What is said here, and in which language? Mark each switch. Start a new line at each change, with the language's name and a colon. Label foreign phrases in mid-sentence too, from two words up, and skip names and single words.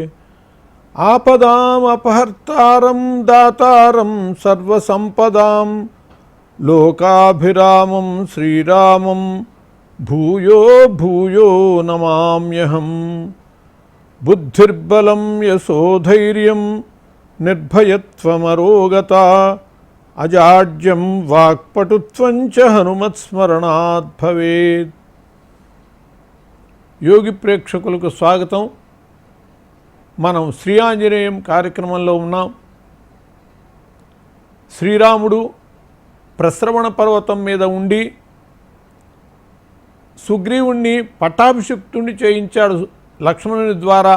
Sanskrit: आपदामपहर्तारं दातारं सर्वसंपदां लोकाभिरामं श्रीरामं भूयो भूयो नमाम्यहं। बुद्धिर्बलं यशोधैर्यं निर्भयत्वमरोगता अजाड्यं वाक्पटुत्वं च हनुमत्स्मरणात् भवेत्।
Telugu: యోగి ప్రేక్షకులకు స్వాగతం. మనం శ్రీ ఆంజనేయం కార్యక్రమంలో ఉన్నాం. శ్రీరాముడు ప్రశ్రవణ పర్వతం మీద ఉండి సుగ్రీవుణ్ణి పట్టాభిషిక్తుణ్ణి చేయించాడు లక్ష్మణుని ద్వారా.